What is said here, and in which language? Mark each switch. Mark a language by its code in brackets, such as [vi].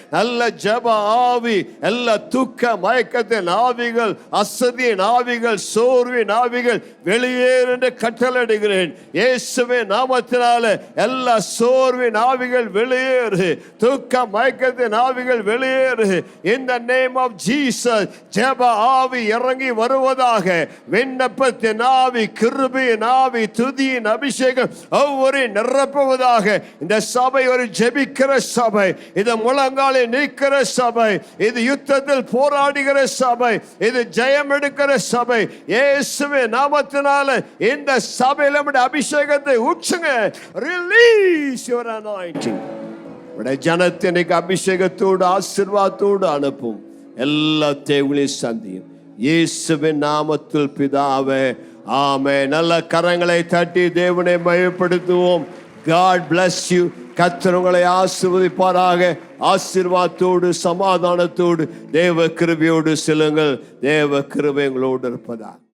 [ta] நல்ல ஜெப ஆவி, எல்லா தூக்க மயக்கத்தின் ஆவிகள், அசதியின் ஆவிகள், சோர்வின் ஆவிகள் வெளியேறு என்று கட்டளையிடுகிறேன் இயேசுவின் நாமத்தினால. எல்லா சோர்வின் ஆவி வெளியேறு, தூக்க மயக்கத்தின் ஆவிகள் வெளியேறு. [en] In the name of Jesus, ஜெப ஆவி இறங்கி வருவதாக. [ta] விண்ணப்பத்தின் ஆவி, கிருபையின் ஆவி, துதியின் அபிஷேகம் ஒவ்வொரு நிரப்புவதாக. இந்த சபை ஒரு ஜெபிக்கிற சபை, இது முழங்காலில் நிற்கிற சபை, இது யுத்தத்தில் போராடுகிற சபை, இது ஜெயம் எடுக்கிற சபை. இயேசுவின் நாமத்தினால இந்த சபையில் அபிஷேகத்தை ஊற்றுங்க. [en] Release your anointing. [ta] ஜனத்தை அபிஷேகத்தோடு ஆசீர்வாதத்தோடு அனுப்பும். எல்லா தேவைகளையும் சந்தியும் இயேசுவின் நாமத்தில் பிதாவே, ஆமென். நல்ல கரங்களை தட்டி தேவனை மகிமைப்படுத்துவோம். God bless you. கர்த்தர் உங்களை ஆசீர்வதிப்பாராக. ஆசீர்வாதத்தோடு சமாதானத்தோடு தேவ கிருபையோடு செல்லுங்கள். தேவ கிருபை உங்களோடு இருப்பதாக.